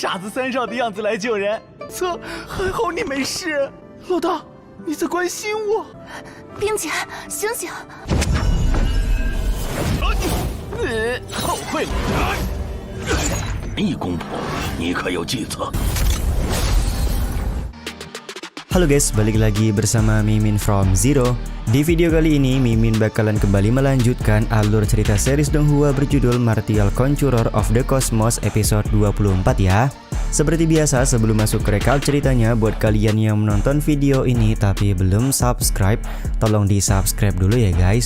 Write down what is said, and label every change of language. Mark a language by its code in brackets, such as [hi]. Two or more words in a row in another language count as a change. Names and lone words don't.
[zh] 傻子三少的样子来救人，还好你没事。老大，你在关心我。冰姐，醒醒！后悔了！易公婆，你可有计策？ [id] Halo guys, balik lagi bersama Mimin from Zero. Di video kali ini, Mimin bakalan kembali melanjutkan alur cerita series Donghua berjudul Martial Conqueror of the Cosmos episode 24 ya. Seperti biasa, sebelum masuk ke rekap ceritanya, buat kalian yang menonton video ini tapi belum subscribe, tolong di subscribe dulu ya guys.